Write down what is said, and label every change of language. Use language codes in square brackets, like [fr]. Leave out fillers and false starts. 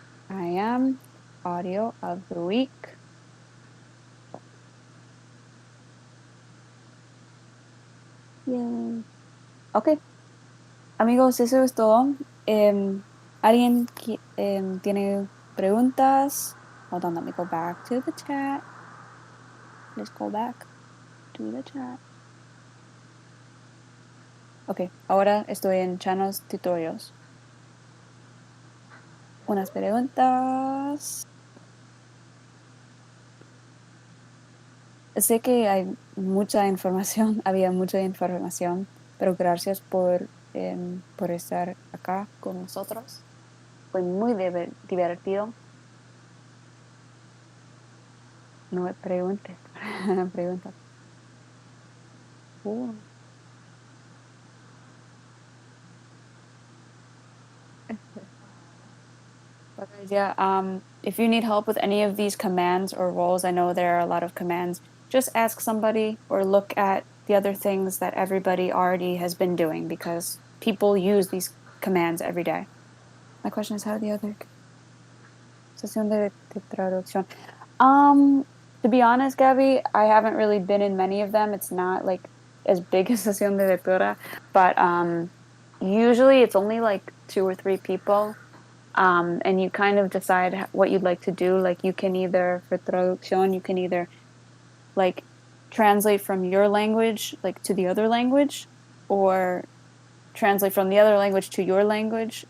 [en] I am, audio of the week. [es] Yay. Ok, amigos, eso es todo. ¿Alguien tiene preguntas? Hold on, let me go back to the chat. Let's go back to the chat. Ok, ahora estoy en Channels Tutorials. Unas preguntas. Sé que hay mucha información, había mucha información, pero gracias por estar acá con nosotros. Fue muy divertido. No me preguntes. Pregunta. Uh. [en] But guys, yeah, if you need help with any of these commands or roles, I know there are a lot of commands, just ask somebody or look at the other things that everybody already has been doing because people use these commands every day. My question is, how the other sesión de traducción? To be honest, Gabby, I haven't really been in many of them. It's not like as big as sesión de lectura, but usually it's only like 2 or 3 people. And you kind of decide what you'd like to do. Like you can either, for traducción, you can either like translate from your language like to the other language, or translate from the other language to your language.